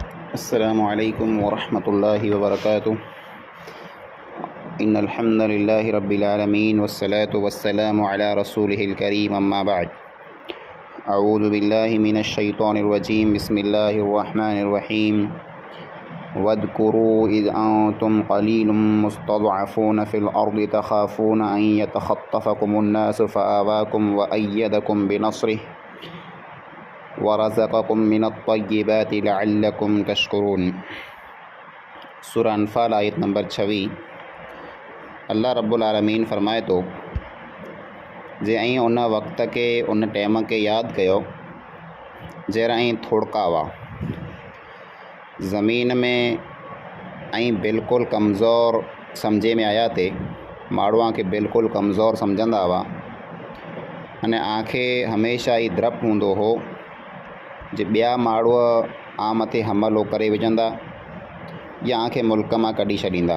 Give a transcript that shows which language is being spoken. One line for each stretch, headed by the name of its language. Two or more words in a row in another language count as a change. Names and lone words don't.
Arabic: السلام عليكم ورحمة الله وبركاته. إن الحمد لله رب العالمين والصلاة والسلام على رسوله الكريم أما بعد. أعوذ بالله من الشيطان الرجيم. بسم الله الرحمن الرحيم. واذكروا إذ أنتم قليل مستضعفون في الأرض تخافون أن يتخطفكم الناس فآواكم وأيدكم بنصره ورزقكم من الطيبات لعلكم تشكرون.
Sindhi: सूरह अनफ़ाल आयत नंबर 26।
Arabic: الله رب العالمين
Sindhi: फ़रमाए तो जे ऐं उन वक़्त के उन टाइम के यादि कयो जहिड़ा ऐं थोड़का हुआ ज़मीन में ऐं बिल्कुलु कमज़ोर सम्झे में आया थे। माण्हूअ खे बिल्कुलु कमज़ोर सम्झंदा हुआ अने आंखे हमेशा ई द्रप हूंदो हो जे ॿिया माण्हू आ मथे हमलो करे विझंदा या आंखे मुल्क मां कढी छॾींदा।